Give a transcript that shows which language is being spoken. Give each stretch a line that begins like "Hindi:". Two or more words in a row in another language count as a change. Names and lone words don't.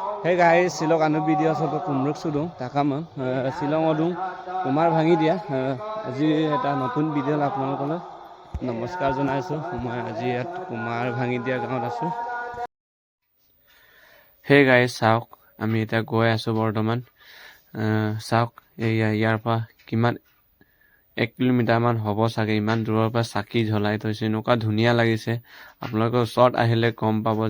English: Hey guys,
Karbi: silok anu video sob kumruk sudung takamam silong odung kumar bhangi dia
Assamese: আজি এটা নতুন ভিডিও আপোনালোকলৈ নমস্কাৰ জনাইছো মই আজি ইয়াত কুমাৰ ভাঙি দিয়া গাঁৱত আছো
English: hey guys
Assamese: চাওক আমি এটা গৈ আছো বৰ্তমান চাওক ইয়াৰ পৰা কিমান 1 কিলোমিটাৰ মান হ'ব চাগে ইমান দূৰৰ পৰা চাকি জ্বলাই থৈছে নকা ধুনিয়া লাগিছে আপোনালোকৰ শৰ্ট আহিলে কম পাব যে